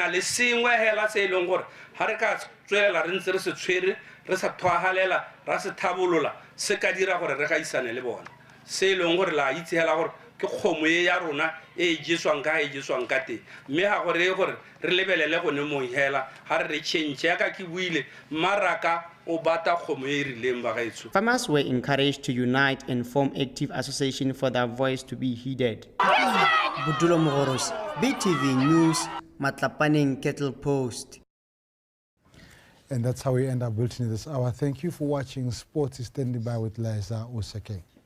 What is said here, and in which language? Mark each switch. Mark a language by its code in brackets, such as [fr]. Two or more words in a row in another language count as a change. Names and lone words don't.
[tn] na le sengwe hela se ileng gore ha re ka tswelela re ntse re se tshwere re sa thwagalela ra se thabolola se ka dira gore re ga isane le bona se ileng gore la itse hela gore ke kgomo ya rona e jeswang ka teng me ha gore re lebelele go ne mo hela ha re change ya ka ke buile maraka o bata kgomo e rileng ba gaetso. [en] Farmers were encouraged to unite and form active association for their voice to be heeded. Budulo Mogoros, BTV News, Matlapaneng Cattle Post. And that's how we end our bulletin this hour. Thank you for watching. Sports is standing by with Liza Osake.